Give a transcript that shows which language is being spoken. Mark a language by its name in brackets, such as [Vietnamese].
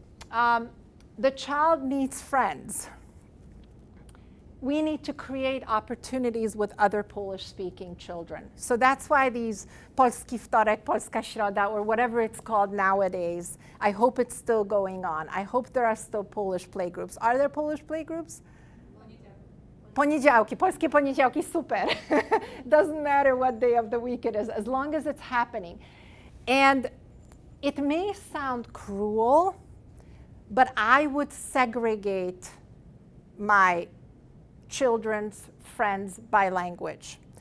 [English] The child needs friends. We need to create opportunities with other Polish-speaking children. So that's why these Polski Wtorek, Polska Środa, or whatever it's called nowadays, I hope it's still going on. I hope there are still Polish playgroups. Are there Polish playgroups? [Polish] Poniedziałki, polskie poniedziałki, super. [English] Doesn't matter what day of the week it is, as long as it's happening. And it may sound cruel, but I would segregate my children's friends by language.